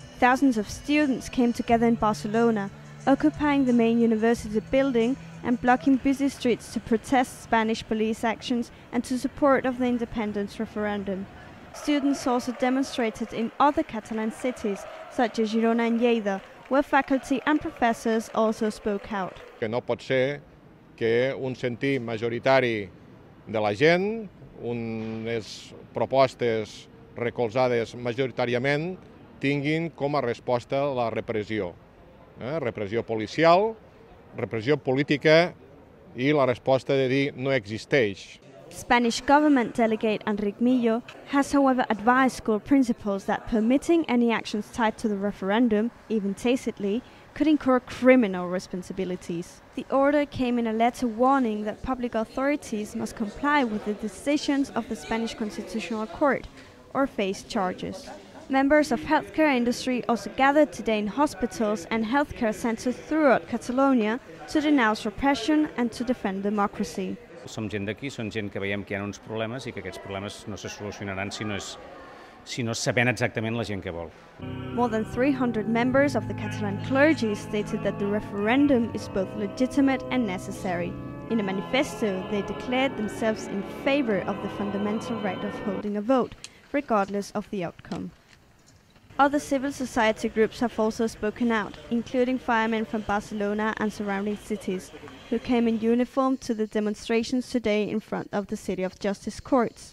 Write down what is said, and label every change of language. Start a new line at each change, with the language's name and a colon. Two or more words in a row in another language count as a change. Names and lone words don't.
English: Thousands of students came together in Barcelona, occupying the main university building and blocking busy streets to protest Spanish police actions and to support of the independence referendum. Students also demonstrated in other Catalan cities, such as Girona and Lleida, where faculty and professors also spoke out.
Catalan: Que no pot ser que un sentir majoritari de la gent, unes propostes recolzades majoritàriament, tinguin com a resposta la repressió. Repressió policial, repressió política i la resposta de dir no existeix.
English: Spanish government delegate Enric Millo has however advised school principals that permitting any actions tied to the referendum, even tacitly, could incur criminal responsibilities. The order came in a letter warning that public authorities must comply with the decisions of the Spanish Constitutional Court or face charges. Members of healthcare industry also gathered today in hospitals and healthcare centers throughout Catalonia to denounce repression and to defend democracy.
Catalan: Som gent d'aquí, som gent que veiem que hi ha uns problemes i que aquests problemes no se solucionaran si no sabent exactament la gent que vol.
English: More than 300 members of the Catalan clergy stated that the referendum is both legitimate and necessary. In a manifesto, they declared themselves in favor of the fundamental right of holding a vote, regardless of the outcome. Other civil society groups have also spoken out, including firemen from Barcelona and surrounding cities, who came in uniform to the demonstrations today in front of the City of Justice courts.